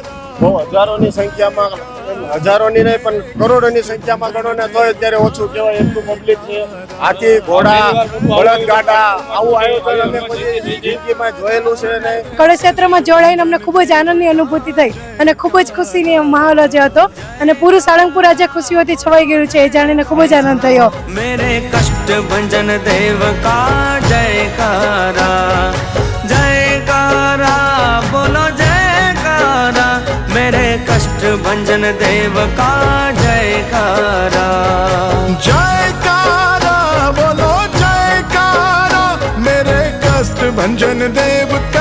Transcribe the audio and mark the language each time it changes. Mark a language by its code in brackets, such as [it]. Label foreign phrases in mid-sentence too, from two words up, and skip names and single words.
[gu] બહુ હજારોની સંખ્યામાં, હજારોની નહીં પણ કરોડોની સંખ્યામાં ગણો ને તોય અત્યારે ઓછું કહેવાય એટલું પબ્લિક છે. હાથી, ઘોડા, બળદગાડા, આવું આયોજન અમે કોઈ જિંદગીમાં જોયેલું છે નહીં. કળશ યાત્રામાં જોડાઈને અમને ખૂબ જ આનંદની અનુભૂતિ થઈ અને ખૂબ જ ખુશીની માહોલ જે હતો, અને પૂરું સાળંગપુર આજે ખુશીઓથી છવાઈ ગયું છે, એ જાણીને ખૂબ જ આનંદ થયો. [hi] मेरे कष्ट भंजन देव का जयकारा जयकारा बोलो जयकारा, मेरे कष्ट भंजन देव का जयकारा जयकारा बोलो जयकारा, मेरे कष्ट भंजन देव